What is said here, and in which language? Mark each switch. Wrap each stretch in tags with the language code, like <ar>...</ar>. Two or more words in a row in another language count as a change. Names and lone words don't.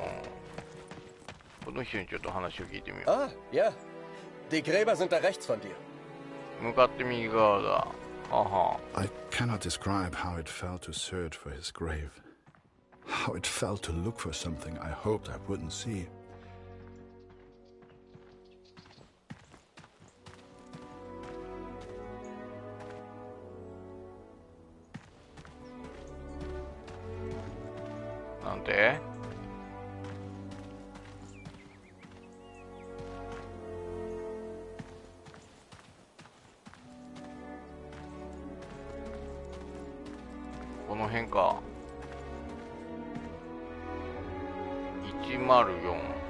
<ja>この人にちょっと話を聞いてみよう。</ja> <de>Ah, ja. Die Gräber sind da rechts von dir.</de> <ja>向かって右側だ。はは。</ja> <en>I cannot describe how it felt to search for his grave. How it felt to look for something I hoped I wouldn't see.</en> <ja>なんで？この辺か。104。</ja>